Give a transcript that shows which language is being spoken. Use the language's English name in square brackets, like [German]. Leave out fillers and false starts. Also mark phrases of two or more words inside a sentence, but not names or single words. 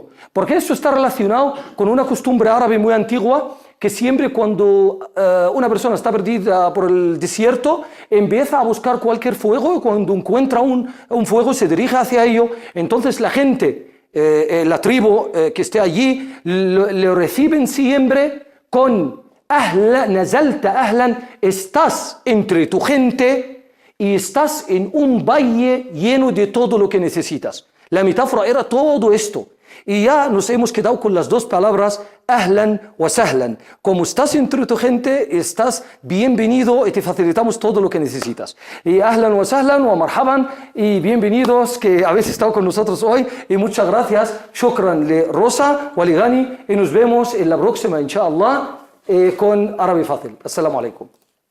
[Spanish] Porque esto está relacionado con una costumbre árabe muy antigua que siempre cuando una persona está perdida por el desierto, empieza a buscar cualquier fuego y cuando encuentra un fuego se dirige hacia ello. Entonces la gente, la tribu que esté allí, le reciben siempre con [Arabic] أهلا، نزلت أهلا, [Spanish] estás entre tu gente y estás en un valle lleno de todo lo que necesitas. La metáfora era todo esto. Y ya nos hemos quedado con las dos palabras [Arabic] أهلا وسهلا. [Spanish] Como estás entre tu gente, estás bienvenido y te facilitamos todo lo que necesitas. Y [Arabic] أهلا وسهلا ومرحبا [Spanish] y bienvenidos que habéis estado con nosotros hoy. Y muchas gracias. Shukran le Rosa, Waligani. Y nos vemos en la próxima, inshallah, con Árabe Fácil. [Arabic] السلام عليكم.